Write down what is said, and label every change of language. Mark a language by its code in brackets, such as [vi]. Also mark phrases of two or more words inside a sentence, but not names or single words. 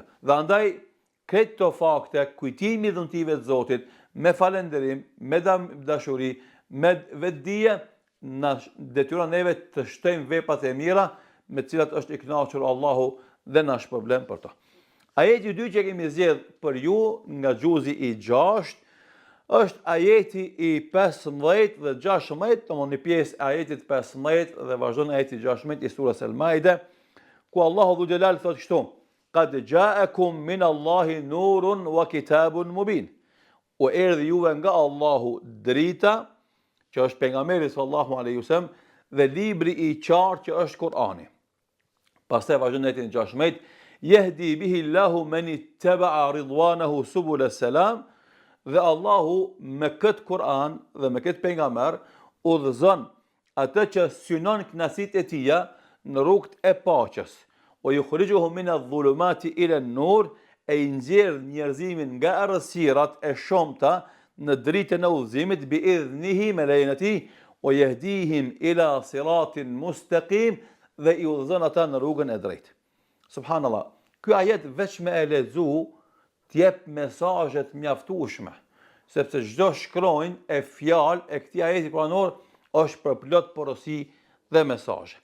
[sq] Dhe andaj këto fakte, kujtimi i dhuntive të Zotit me falënderim, me dashuri, me vetdije, na detyron neve të shtojmë veprat e mira me të cilat është i kënaqur Allahu dhe na shpërblen për to. Ajeti i dytë që kemi zgjedh për ju nga gjuzi i 6 është ajeti i 15 dhe 16, domthonë një pjesë e ajetit 15 dhe vazhdon ajeti 16 i surës Al-Maide, ku Allahu [ar] dhul xhelal [sq] thotë kështu: [ar] Qad ja'akum min Allahi nurun wa kitabun mubin. [sq] U erdhi juve nga Allahu drita, që është pejgamberi [ar] sallallahu alaihi wasallam, [sq] dhe libri i qartë që është Kur'ani. Pastaj vazhdon ajetin 16: [ar] Yahdi bihi Allahu man ittaba'a ridwanahu subul as-salam. [sq] Dhe Allahu me këtë Kur'an dhe me këtë pejgamber udhëzon atë që synon kënaqësitë e Tija në rrugët e paqes. [ar] O yukhrijuhum min adh-dhulumati ila an-nur, [sq] e nxjerr njerëzimin nga errësirat e shumta në dritën e udhëzimit [ar] bi idhnihi [sq] me lejen e Tij, [ar] o yahdihim ila siratin mustaqim, [sq] dhe i udhëzon ata në rrugën e drejtë. Subhanallah, ky ajet veç me e lexu t'jep mesazhe të mjaftueshme, sepse çdo shkronjë e fjalë e këtij ajeti kuranor është përplot porosi dhe mesazhe.